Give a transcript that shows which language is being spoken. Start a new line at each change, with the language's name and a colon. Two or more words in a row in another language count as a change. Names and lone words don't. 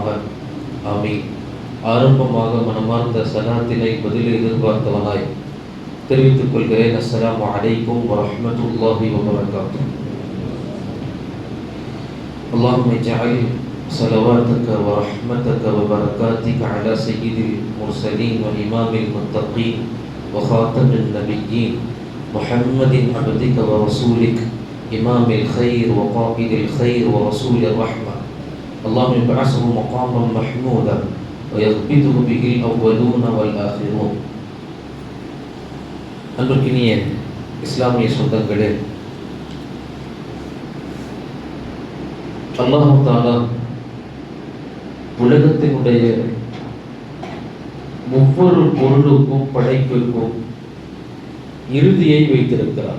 Arabic: ஆமீன்.
Tamil: ஆரம்பமாக மனமார்ந்த சலாத்தினை பதில் எதிர்பார்த்தவனாய் தெரிவித்துக் கொள்கிறேன்.
Arabic: السلام عليكم ورحمة الله وبركاته. اللهم اجعل صلواتك ورحمتك وبركاتك على سيد المرسلين وإمام المتقين وخاتم النبيين محمد عبدك ورسولك إمام الخير وقائد الخير ورسول الرحمة. اللهم ابعثه مقاما محمودا ويغبطه به الأولون والآخرون.
Tamil: அன்பிற்கினிய இஸ்லாமிய சொந்தங்களே, அல்லாஹ் தஆலா உலகத்தினுடைய ஒவ்வொரு பொருளுக்கும் படைப்பிற்கும் இறுதியை வைத்திருக்கிறார்.